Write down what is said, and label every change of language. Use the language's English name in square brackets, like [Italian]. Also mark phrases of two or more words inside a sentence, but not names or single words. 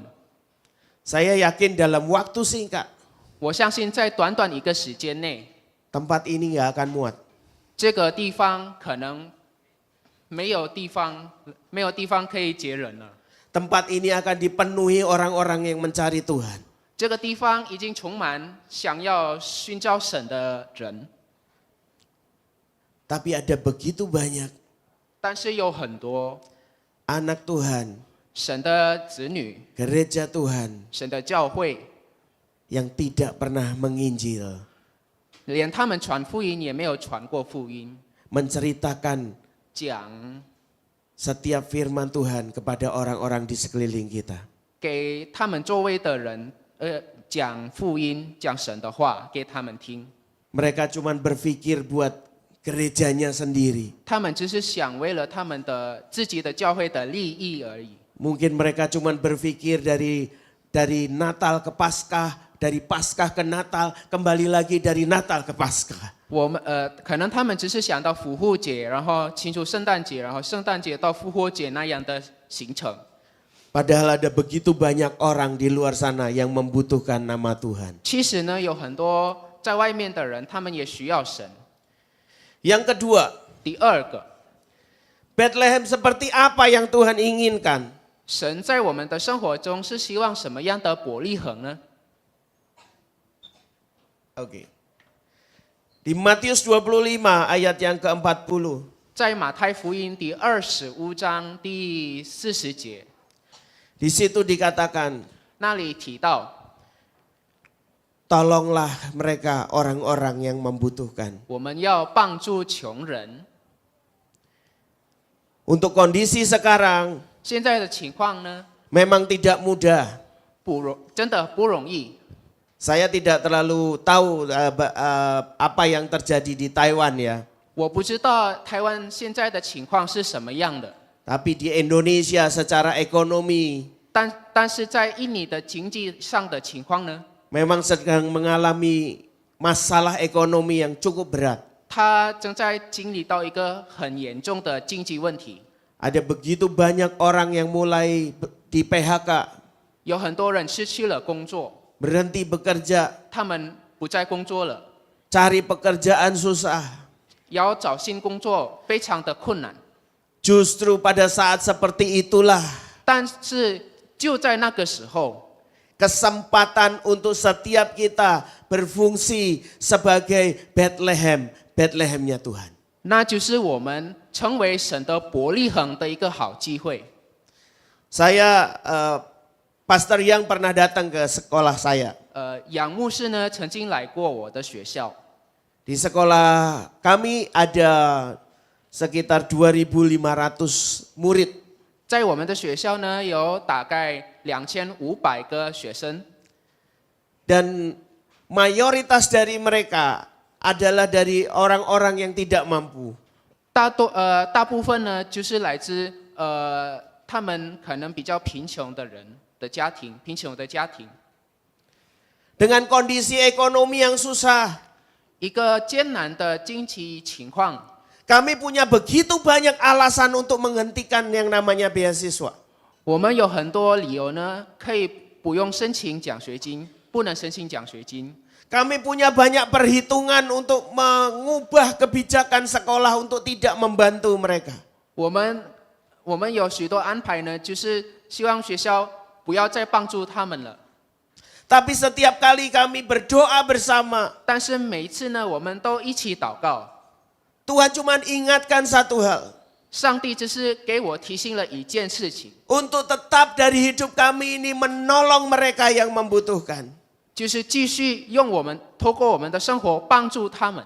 [Indonesian] Saya yakin dalam waktu singkat, [Chinese] 我相信在短短一个时间内， [Indonesian] tempat ini nggak akan muat. [Chinese] 这个地方可能没有地方可以接人了。 [Indonesian] Tempat ini akan dipenuhi orang-orang yang mencari Tuhan. [Chinese] 这个地方已经充满想要寻找神的人， [Indonesian] Tapi ada begitu banyak [Chinese] 但是有很多 [Indonesian] anak Tuhan, [Chinese] 神的子女、 [Indonesian] gereja Tuhan [Chinese] 神的教会， [Indonesian] yang tidak pernah menginjil, [Chinese] 连他们传福音也没有传过福音， [Indonesian] menceritakan [Chinese] 讲 [Indonesian] setiap firman Tuhan kepada orang-orang di sekeliling kita. [Chinese] 给他们周围的人，讲福音，讲神的话给他们听。 [Indonesian] Mereka cuma berpikir buat gerejanya sendiri. [Chinese] 他们只是想为了他们的自己的教会的利益而已。 [Indonesian] Mungkin mereka cuma berpikir dari Natal ke Paskah, dari Paskah ke Natal, kembali lagi dari Natal ke Paskah. [Chinese] 可能他们只是想到复活节，然后庆祝圣诞节，然后圣诞节到复活节那样的行程。 [Indonesian] Padahal ada begitu banyak orang di luar sana yang membutuhkan nama Tuhan. [Chinese] 其实呢，有很多在外面的人，他们也需要神。 [Indonesian] Yang kedua, [Chinese] 第二个， [Indonesian] Bethlehem seperti apa yang Tuhan inginkan? [Chinese] 神在我们的生活中是希望什么样的伯利恒呢？ [Indonesian] Oke. Di Matius 25 ayat yang ke-40. [Chinese] 在马太福音第25章第40节， [Indonesian] Di situ dikatakan, [Chinese] 那里提到， [Indonesian] tolonglah mereka orang-orang yang membutuhkan. [Chinese] 我们要帮助穷人。 [Indonesian] Untuk kondisi sekarang [Chinese] 现在的情况呢， [Indonesian] memang tidak mudah. [Chinese] 真的不容易。 [Indonesian] Saya tidak terlalu tahu apa yang terjadi di Taiwan ya. [Chinese] 我不知道台湾现在的情况是什么样的， [Indonesian] Tapi di Indonesia secara ekonomi [Chinese] 但是在印尼的经济上的情况呢， [Indonesian] memang sedang mengalami masalah ekonomi yang cukup berat. [Chinese] 他正在经历到一个很严重的经济问题， [Indonesian] Ada begitu banyak orang yang mulai di PHK, [Chinese] 有很多人失去了工作， [Indonesian] berhenti bekerja, [Chinese] 他们不再工作了， [Indonesian] cari pekerjaan susah. [Chinese] 要找新工作非常的困难。 [Indonesian] Justru pada saat seperti itulah [Chinese] 但是就在那个时候， [Indonesian] kesempatan untuk setiap kita berfungsi sebagai Bethlehemnya Tuhan. [Chinese] 那就是我们成为神的伯利恒的一个好机会。 [Indonesian] Saya Pastor Yang pernah datang ke sekolah saya. [Chinese] 杨牧师呢曾经来过我的学校， [Indonesian] Di sekolah kami ada sekitar 2.500 murid. [Chinese] 在我们的学校呢有大概2500个学生， [Indonesian] Dan mayoritas dari mereka adalah dari orang-orang yang tidak mampu. [Chinese] 大部分呢，就是来自他们可能比较贫穷的人的家庭，贫穷的家庭， [Indonesian] Dengan kondisi ekonomi yang susah, [Chinese] 一个艰难的经济情况， [Indonesian] kami punya begitu banyak alasan untuk menghentikan yang namanya beasiswa. [Chinese] 我们有很多理由呢，可以不用申请奖学金，不能申请奖学金。 [Indonesian] Kami punya banyak perhitungan untuk mengubah kebijakan sekolah untuk tidak membantu mereka. [Chinese] 我们有许多安排呢，就是希望学校不要再帮助他们了。 [Indonesian] Tapi setiap kali kami berdoa bersama, [Chinese] 但是每一次呢，我们都一起祷告。 [Indonesian] Tuhan cuma ingatkan satu hal. [Chinese] 上帝只是给我提醒了一件事情， [Indonesian] Untuk tetap dari hidup kami ini menolong mereka yang membutuhkan. [Chinese] 就是继续用透过我们的生活帮助他们，